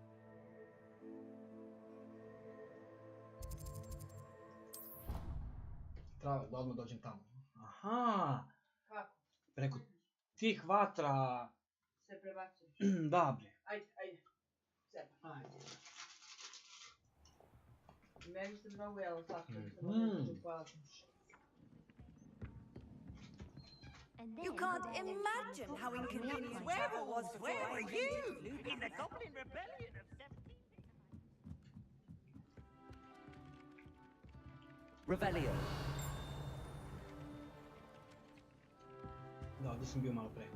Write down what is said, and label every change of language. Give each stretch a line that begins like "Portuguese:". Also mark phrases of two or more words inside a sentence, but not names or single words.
Serbian: Treba da odmah dođem tamo. Aha! Kako? Preko tih vatra... Se prebacuješ. Da, bre. Ajde. Seba. Ajde. Meni se mnogo jelo slatko. Hvala.
English: You can't imagine how inconvenient travel was before. Where were you? In the Goblin Rebellion of 17... Revelio.
Serbian: Da, ovdje sam bio malo pre.